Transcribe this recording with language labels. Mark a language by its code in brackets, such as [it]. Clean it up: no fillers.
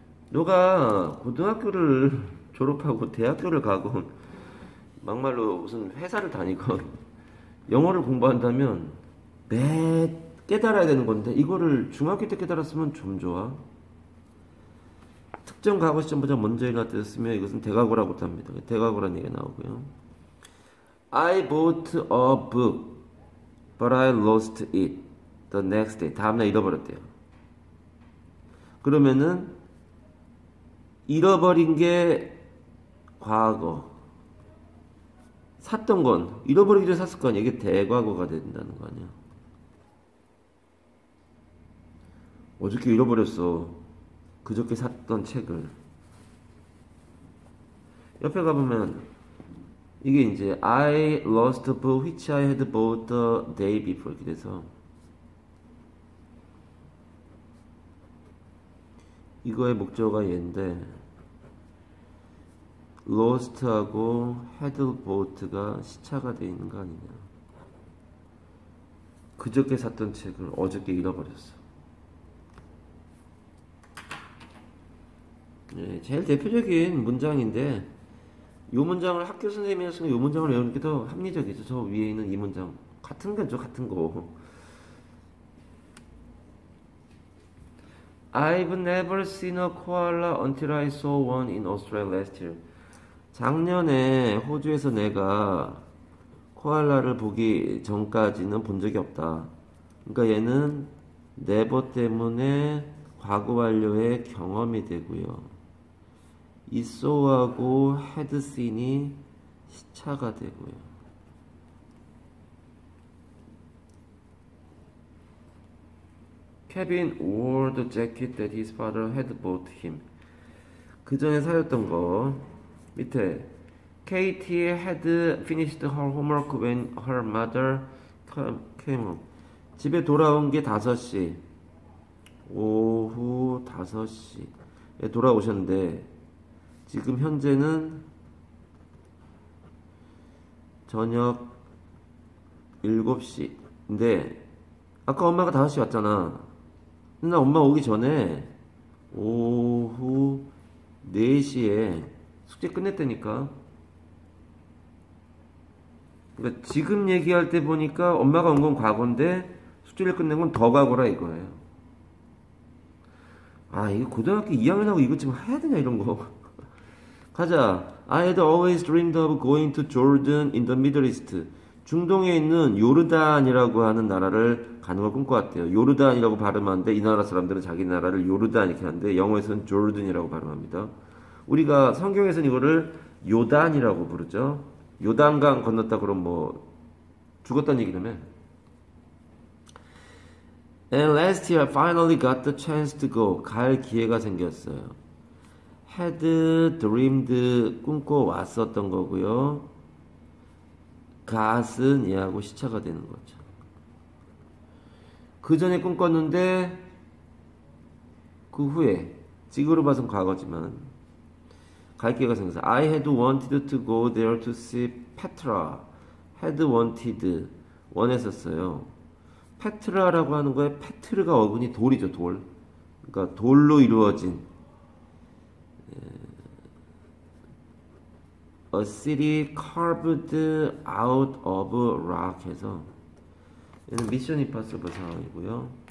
[ko] 너가 고등학교를 졸업하고 대학교를 가고 막말로 무슨 회사를 다니건 영어를 공부한다면 매 깨달아야 되는 건데 이거를 중학교 때 깨달았으면 좀 좋아. 특정 과거 시점보다 먼저 일어났다 했으면 이것은 대과거라고 합니다. 대과거라는 얘기가 나오고요. [en] I bought a book, but I lost it the next day. [ko] 다음날 잃어버렸대요. 그러면은 잃어버린 게 과거. 샀던 건 잃어버리기 전에 샀을 거 아니야. 이게 대과거가 된다는 거 아니야. 어저께 잃어버렸어. 그저께 샀던 책을. 옆에 가보면 이게 이제 [en] I lost a book which I had bought the day before [ko] 이렇게 돼서 이거의 목적어가 얘인데 lost하고 had bought가 시차가 돼 있는 거 아니냐. 그저께 샀던 책을 어저께 잃어버렸어. 네, 제일 대표적인 문장인데 이 문장을 학교 선생님이었으면 이 문장을 외우는 게 더 합리적이죠. 저 위에 있는 이 문장 같은 거죠. 같은 거. [en] I've never seen a koala until I saw one in Australia last year. [ko] 작년에 호주에서 내가 코알라를 보기 전까지는 본 적이 없다. 그러니까 얘는 never 때문에 과거 완료의 경험이 되고요. 이 saw하고 had seen이 시차가 되고요. [en] Kevin wore the jacket that his father had bought him. [ko] 그 전에 사였던 거 밑에 [en] Katie had finished her homework when her mother came home. [ko] 집에 돌아온 게 5시. 오후 5시에 돌아오셨는데 지금 현재는 저녁 7시인데 아까 엄마가 5시 왔잖아. 근데 나 엄마 오기 전에 오후 4시에 숙제 끝냈다니까. 그러니까 지금 얘기할 때 보니까 엄마가 온 건 과거인데 숙제를 끝낸 건 더 과거라 이거예요. 아, 이거 고등학교 2학년하고 이거 지금 해야 되냐 이런 거. 가자. [en] I had always dreamed of going to Jordan in the Middle East. [ko] 중동에 있는 요르단이라고 하는 나라를 가는 걸 꿈꿔왔대요. 요르단이라고 발음하는데 이 나라 사람들은 자기 나라를 요르단 이렇게 하는데 영어에서는 조르든이라고 발음합니다. 우리가 성경에서는 이거를 요단이라고 부르죠. 요단강 건넜다 그러면 뭐 죽었다는 얘기라며. [en] And last year I finally got the chance to go. [ko] 갈 기회가 생겼어요. had dreamed 꿈꿔 왔었던 거고요. got은 얘하고 시차가 되는 거죠. 그 전에 꿈꿨는데 그 후에 지금으로 봐선 과거지만 갈 기회가 생겨서 [en] I had wanted to go there to see Petra. [ko] had wanted 원했었어요. 페트라라고 하는 거에 페트르가 어근이 돌이죠. 돌. 그러니까 돌로 이루어진 [en] A city carved out of rock [ko] 해서 얘는 미션 임파서블 상황이고요.